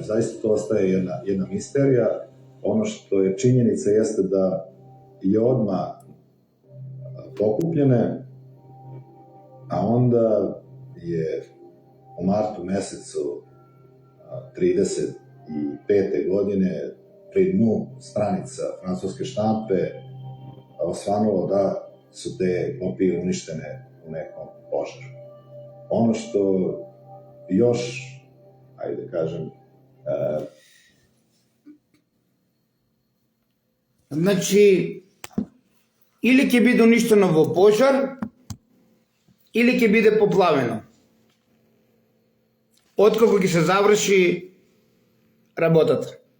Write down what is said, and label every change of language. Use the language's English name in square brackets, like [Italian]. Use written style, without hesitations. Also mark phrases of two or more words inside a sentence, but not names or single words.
[Serbian] Zaista to ostaje jedna misterija. Ono što je činjenica jeste da je odmah pokupljene, a onda je u martu mesecu 35. godine pri dnu stranica francuske štampe osvanulo da su te kopije uništene u nekom požaru. Ono što još, ajde kažem, [Macedonian] Значи, или ќе биде уништено во пожар, или ќе биде поплавено. Откако ќе се заврши работата.